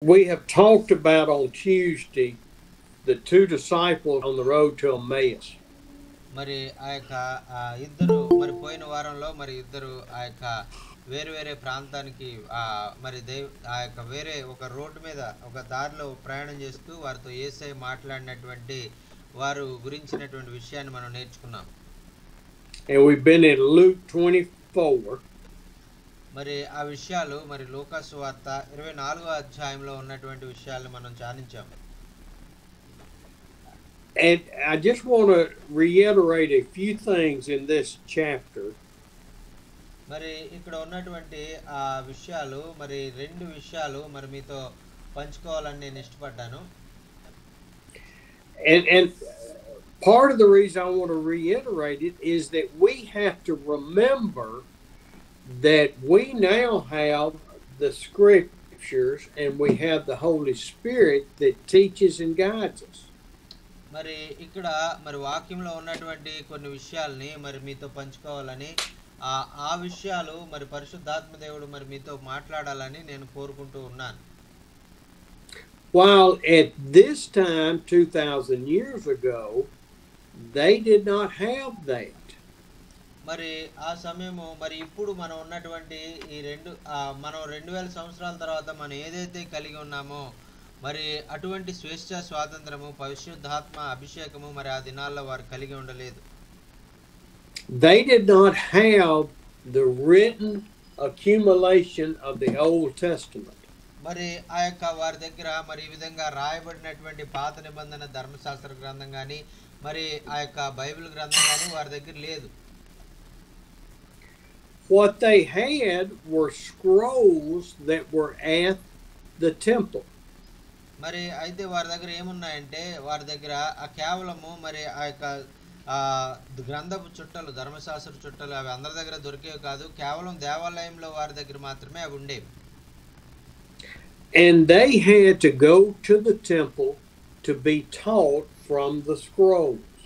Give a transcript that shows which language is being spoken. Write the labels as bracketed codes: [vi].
[en] we have talked about on Tuesday the two disciples on the road to Emmaus. [te] మరి ఆ యొక్క ఇద్దరు మరి పోయిన వారంలో మరి ఇద్దరు ఆ యొక్క వేరు వేరే ప్రాంతానికి మరి ఆ యొక్క వేరే ఒక రోడ్డు మీద ఒక దారిలో ప్రయాణం చేస్తూ వారితో యేసయ్య మాట్లాడినటువంటి వారు గురించినటువంటి విషయాన్ని మనం నేర్చుకున్నాం. [en] And we've been in Luke 24. [te] మరి ఆ విషయాలు మరి లూకా సువార్త 24వ అధ్యాయంలో ఉన్నటువంటి విషయాలను మనం ధ్యానించాం. [en] And I just want to reiterate a few things in this chapter. [te] మరి ఇక్కడ ఉన్నటువంటి ఆ విషయాలు మరి రెండు విషయాలు మరి మీతో పంచుకోవాలని నేను ఇష్టపడ్డాను. [en] And part of the reason I want to reiterate it is that we have to remember that we now have the scriptures and we have the Holy Spirit that teaches and guides us. [te] మరి ఇక్కడ మరి వాక్యంలో ఉన్నటువంటి కొన్ని విషయాల్ని మరి మీతో పంచుకోవాలని ఆ విషయాలు మరి పరిశుద్ధాత్మ దేవుడు మరి మీతో మాట్లాడాలని నేను కోరుకుంటూ ఉన్నాను. [en] While at this time 2000 years ago they did not have that. [te] మరి ఆ సమయము మరి ఇప్పుడు మనం ఉన్నటువంటి ఈ మనం 2000 సంవత్సరాల తర్వాత మనం ఏదైతే కలిగి ఉన్నామో మరి అటువంటి స్వేచ్ఛ స్వాతంత్రము పరిశుద్ధాత్మ అభిషేకము మరి ఆ దినాల్లో వారు కలిగి ఉండలేదు. [en] They did not have the written accumulation of the Old Testament. [te] మరి ఆ యొక్క వారి దగ్గర మరి ఈ విధంగా రాయబడినటువంటి పాత నిబంధన ధర్మశాస్త్ర గ్రంథం కానీ మరి ఆ యొక్క బైబిల్ గ్రంథం కానీ వారి దగ్గర లేదు. [en] What they had were scrolls that were at the temple. [te] మరి అయితే వారి దగ్గర ఏమున్నాయంటే వారి దగ్గర కేవలము మరి ఆ యొక్క గ్రంథపు చుట్టలు ధర్మశాస్త్ర చుట్టలు అవి అందరి దగ్గర దొరికేవి కాదు, కేవలం దేవాలయంలో వారి దగ్గర మాత్రమే అవి ఉండేవి. [en] And they had to go to the temple to be taught from the scrolls.